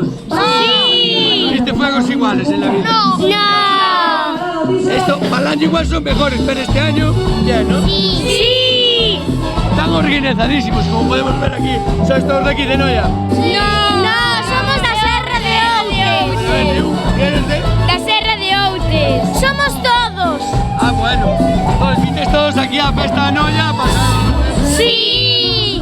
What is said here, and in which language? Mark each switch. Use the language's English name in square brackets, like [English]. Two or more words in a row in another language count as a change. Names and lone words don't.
[Spanish] Sí. ¿Viste fuegos iguales en la vida? No. Esto, al año igual son mejores, pero este año ya, ¿no? Sí. Están organizadísimos, como podemos ver aquí. ¿Sois todos de aquí de Noia? [Galician] No, somos da Serra de Outes. [Spanish] ¿Eres de? [Galician] Da Serra de Outes. Somos todos. [Spanish] Ah, bueno. Pues visteis todos aquí [Galician] a festa [Spanish] de Noia a pasar. Sí.